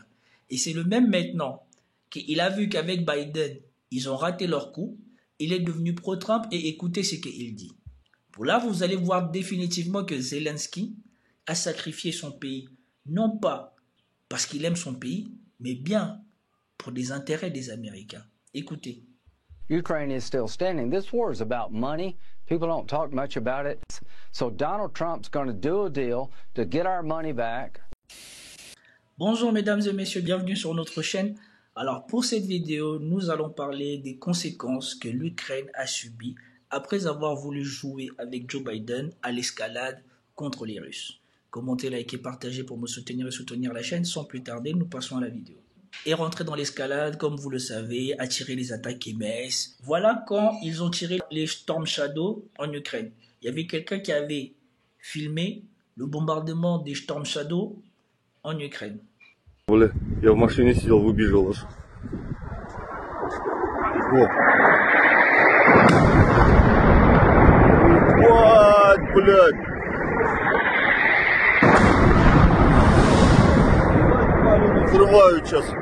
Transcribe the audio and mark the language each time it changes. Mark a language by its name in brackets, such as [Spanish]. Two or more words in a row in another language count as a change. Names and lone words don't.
[French] Et c'est le même maintenant qu'il a vu qu'avec Biden, ils ont raté leur coup. Il est devenu pro-Trump et écoutez ce qu'il dit. Pour là, vous allez voir définitivement que Zelensky a sacrifié son pays, non pas parce qu'il aime son pays, mais bien pour des intérêts des Américains. Écoutez. [English] Ukraine is still standing. This war is about money. People don't talk much about it. So Donald Trump's going to do a deal to get our money back. [French] Bonjour mesdames et messieurs, bienvenue sur notre chaîne. Alors pour cette vidéo, nous allons parler des conséquences que l'Ukraine a subies après avoir voulu jouer avec Joe Biden à l'escalade contre les Russes. Commentez, likez, partagez pour me soutenir et soutenir la chaîne. Sans plus tarder, nous passons à la vidéo. Et rentrer dans l'escalade, comme vous le savez, attirer les attaques MS. Voilà quand ils ont tiré les Storm Shadow en Ukraine. Il y avait quelqu'un qui avait filmé le bombardement des Storm Shadow en Ukraine. [Russian] Бля, я в машине сидел, выбежал аж. Вот. Ебать, блядь. Взрывают сейчас.